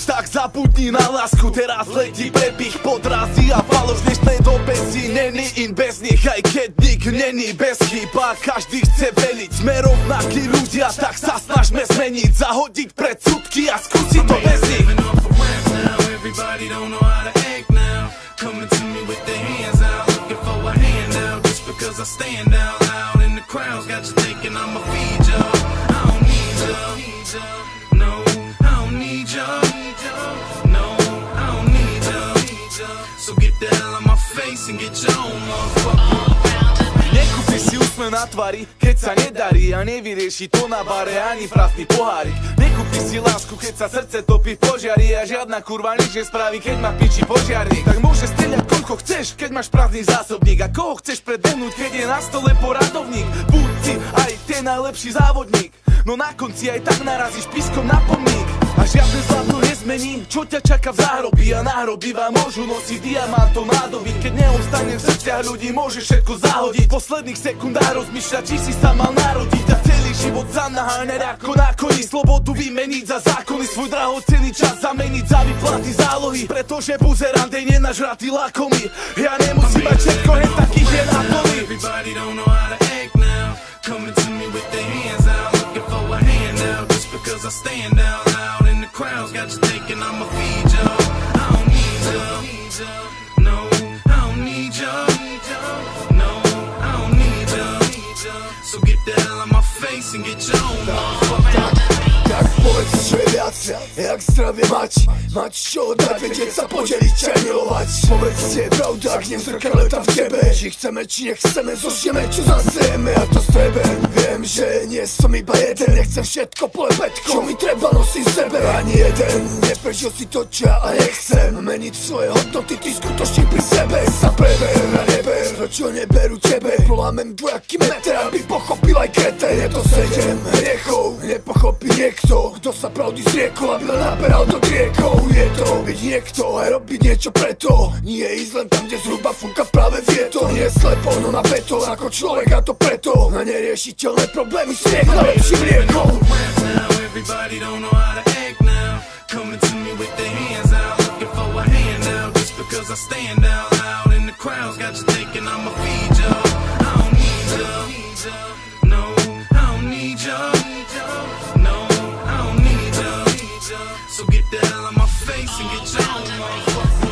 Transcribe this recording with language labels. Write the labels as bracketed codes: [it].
[sk] Tak zabudni na lásku, teraz letí prepich, podrazy a faloš. V dnešnej dobe si není in bez nich, aj keď nik není bez chyb. Každý chce veliť, sme rovnakí ľudia, tak sa snažme zmeniť, zahodiť predsudky a skúsiť to bez nich. [en] Everybody don't know how to act now. Coming to me with their hands out, looking for a handout. Just because I stand out loud in the crowds, got you thinking I'ma feed ya. I don't need ya, no, I don't need ya, no, I don't need ya. So get the hell out my face and get your own motherfucker. [sk] Nekúpi si úsmev na tvári, keď sa nedarí a nevyrieši to na bare ani prázdny pohárik. Nekúpi si lásku, keď sa srdce topí v požiari a žiadna kurva nič nespraví, keď ma piči požiarník. Tak môžeš strieľať koľko chceš, keď máš prázdny zásobník. A koho chceš predbehnúť, keď je na stole poradovník? Buď si aj ten najlepší závodník, no na konci aj tak narazíš pískom na pomník. A žiadne zlato nezmení, čo ťa čaká v záhrobí. A náhroby vám môžu nosiť diamantom nádoby. Keď neostane v srdciach ľudí, môžeš všetko zahodiť. V posledných sekundách rozmýšľať, či si sa mal narodiť. A celý život sám naháňať ako na koni. Slobodu vymeniť za zákony, svoj drahocenný čas zameniť za výplaty zálohy. Pretože buzerant je nenažratý lakomý. Ja nemusím mať všetko, hen takých je na plný. [en] Everybody don't know how to act now. Coming to me with their hands out, looking for a handout. Just because I stand out loud in the crowds, got you thinking I'ma feed ya. I don't need ya, no, I don't need ya, no, I don't need ya. So get the hell out my face and get your own motherfucker. [sk] Tak povedz, čo je viac, jak zdravie mať. Mať čo dať, vedieť sa podeliť, ťa milovať. Povedzte pravdu, ak nie zrkadle tam v tebe. Či chceme, či nechceme, zožijeme, čo zasejeme. A to strebe, viem, že nie som iba jeden. Nechcem všetko polepetko, čo mi treba nosiť v sebe. Ani jeden neprežil si to, čo ja nechcem. Meniť svoje hodnoty, ty skutočne pri sebe. Sa preber a neber, to čo neberú tebe. Polámem dvojaký meter, aby pochopil aj kreten. Je to 7 hriechov, nepochopí niekto, kto sa pravdy zriekol, aby len naberal do riekov. Je to byť niekto a robiť niečo preto. Nie ísť len tam, kde zhruba fúka práve vietor. Nie slepo, no na beton ako človek, a to preto. Na neriešiteľné problémy smiech najlepším liekom. [en] Everybody don't know how to act now. Coming to me with their hands out, looking for a handout. Just because I stand out loud in the crowds, got you thinking I'ma feed ya. I don't need ya, no, I don't need ya, no, I don't need ya. So get the hell out my face and get your own motherfucker.